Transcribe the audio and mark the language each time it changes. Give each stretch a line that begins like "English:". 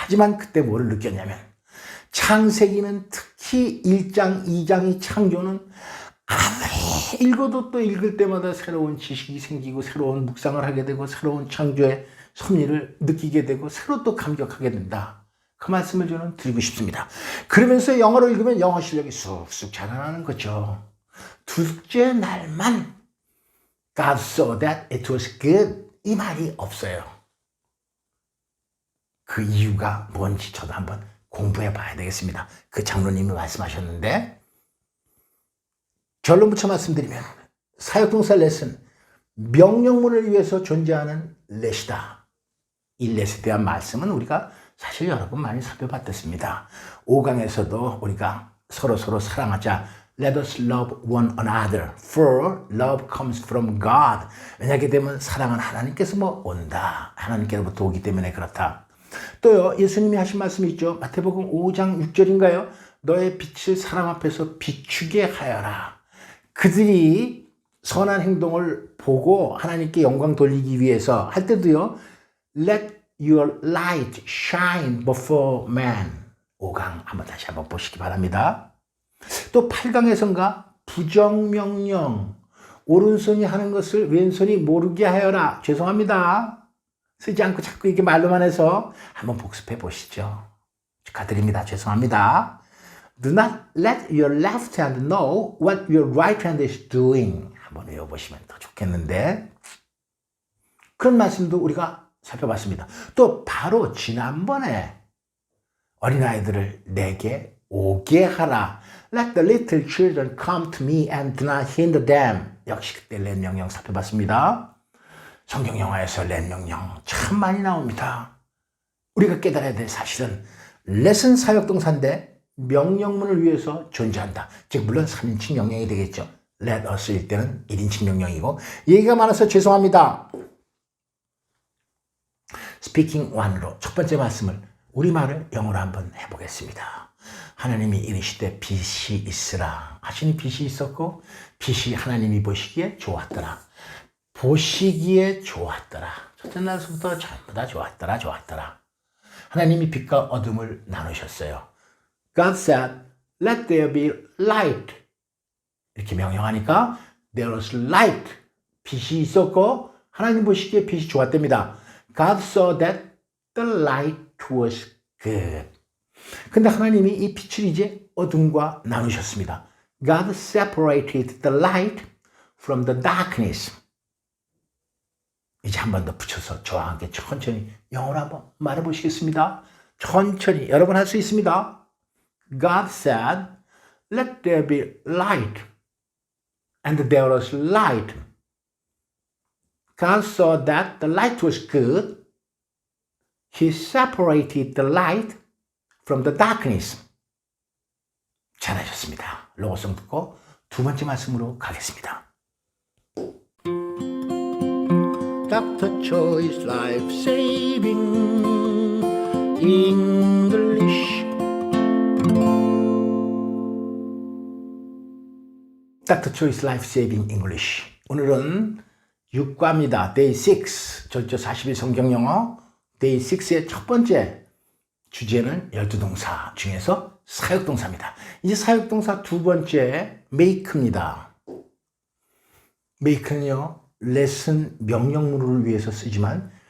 Korean: 하지만 그때 뭐를 느꼈냐면 창세기는 특히 1장, 2장의 창조는 아무리 읽어도 또 읽을 때마다 새로운 지식이 생기고 새로운 묵상을 하게 되고 새로운 창조의 섭리를 느끼게 되고 새로 또 감격하게 된다. 그 말씀을 저는 드리고 싶습니다. 그러면서 영어로 읽으면 영어 실력이 쑥쑥 자라나는 거죠.
English: 둘째 날만 God saw that it was good.
Korean: 이 말이 없어요. 그 이유가 뭔지 저도 한번 공부해 봐야 되겠습니다. 그 장로님이 말씀하셨는데 결론 붙여 말씀드리면 사역동사 레슨, 명령문을 위해서 존재하는 let이다. 이 let에 대한 말씀은 우리가 사실 여러 번 많이 살펴봤습니다. 5강에서도 우리가 서로 사랑하자.
English: Let us love one another, for love comes from God.
Korean: 왜냐하게 되면 사랑은 하나님께서 온다. 하나님께로부터 오기 때문에 그렇다. 또요, 예수님이 하신 말씀이 있죠. 마태복음 5장 6절인가요? 너의 빛을 사람 앞에서 비추게 하여라. 그들이 선한 행동을 보고 하나님께 영광 돌리기 위해서 할 때도요,
English: Let your light shine before man.
Korean: 5강 다시 한번 보시기 바랍니다. 또 8강에선가 부정명령, 오른손이 하는 것을 왼손이 모르게 하여라. 죄송합니다. 쓰지 않고 자꾸 이렇게 말로만 해서 한번 복습해 보시죠. 축하드립니다. 죄송합니다.
English: Do not let your left hand know what your right hand is doing.
Korean: 한번 외워보시면 더 좋겠는데, 그런 말씀도 우리가 살펴봤습니다. 또 바로 지난번에 어린아이들을 내게 오게 하라.
English: Let the little children come to me and do not hinder them.
Korean: 역시 그때 렛 명령 살펴봤습니다. 성경 영화에서 렛 명령 참 많이 나옵니다. 우리가 깨달아야 될 사실은 렛은 사역동사인데 명령문을 위해서 존재한다. 즉 물론 3인칭 명령이 되겠죠. Let us일 때는 1인칭 명령이고, 얘기가 많아서 죄송합니다. Speaking one로 첫 번째 말씀을 우리말을 영어로 한번 해보겠습니다. 하나님이 이르시되 빛이 있으라 하시니 빛이 있었고, 빛이 하나님이 보시기에 좋았더라. 보시기에 좋았더라. 첫째 날부터 전부 다 좋았더라. 하나님이 빛과 어둠을 나누셨어요.
English: God said, let there be light.
Korean: 이렇게 명령하니까
English: there was light.
Korean: 빛이 있었고 하나님 보시기에 빛이 좋았답니다.
English: God saw that the light was good.
Korean: 근데 하나님이 이 빛을 이제 어둠과 나누셨습니다.
English: God separated the light from the darkness.
Korean: 이제 한 번 더 붙여서 저와 함께 천천히 영어로 한번 말해 보시겠습니다. 천천히 여러분 할 수 있습니다.
English: God said, let there be light. And there was light. God saw that the light was good. He separated the light from the darkness.
Korean: 잘하셨습니다. 로고송 듣고 두 번째 말씀으로 가겠습니다.
English: Dr. Choi's Life Saving English. Dr. Choi's Life Saving English.
Korean: 오늘은 6과입니다. Day 6. 절조 40일 성경 영어. Day 6의 첫 번째 주제는 열두동사 중에서 사역동사입니다. 이제 사역동사 두 번째 make입니다. make는요, 레슨 명령문을 위해서 쓰지만